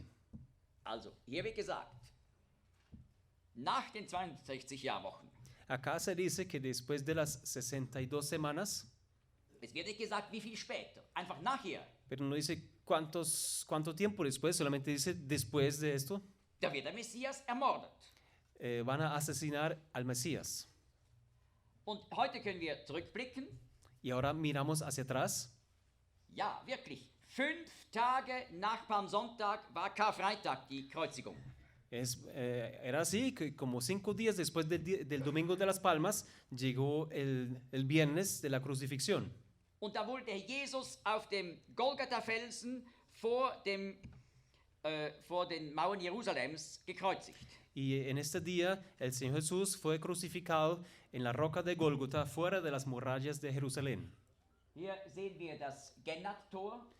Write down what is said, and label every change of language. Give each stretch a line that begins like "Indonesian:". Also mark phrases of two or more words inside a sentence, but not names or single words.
German: Also, hier wird gesagt, nach den 62 Jahrwochen.
Spanish: Acá se dice que después de las 62 semanas,
German: Es wird nicht gesagt, wie viel später. Einfach nachher.
Spanish: pero no dice ¿Cuánto tiempo después? Solamente dice después de esto,
German: Da wird der Messias ermordet.
Spanish: van a asesinar al Mesías.
German: Und heute können wir zurückblicken.
Spanish: Y ahora miramos hacia atrás.
German: Ja, wirklich. 5 Tage nach Palmsonntag war Karfreitag, die Kreuzigung.
Spanish: Era así, que como 5 días después del Domingo de las Palmas, llegó el viernes de la crucifixión.
German: Und da wurde Jesus auf dem Golgatha-Felsen vor den Mauern Jerusalems gekreuzigt.
Spanish: Y en este día el Señor Jesús fue crucificado en la roca de Gólgota, fuera de las murallas de Jerusalén.
German: Hier sehen wir das Gennat-Tor.